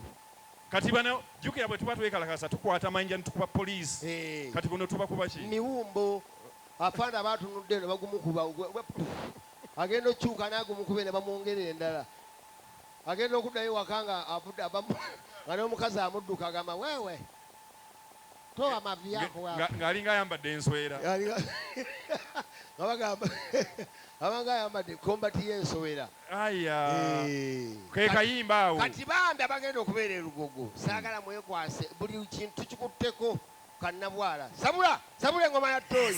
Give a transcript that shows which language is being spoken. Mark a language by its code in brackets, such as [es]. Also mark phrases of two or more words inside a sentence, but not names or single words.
[lg] kati bano jjukira bwe tuba twekalakasa tukwata mayinja netukuba poliisi kati buno tubakuba ki miwumbo afaana baatunudde eno bagumukuba agenda okyuka n'agumukuba ne bamwongerera endala agenda okuddayo waka nga avudde nga n'omukazi amudduka agamba weewe [sw] toa mavi yako [lg] ng'alinga ayambadde enswera abanga ayambadde kombati y'ensowera ke kayimba awo kati bambi abagenda okubeera erugogo saagala mwekwase buli kintu kikutteko kannabwala sabula engoma ya toyi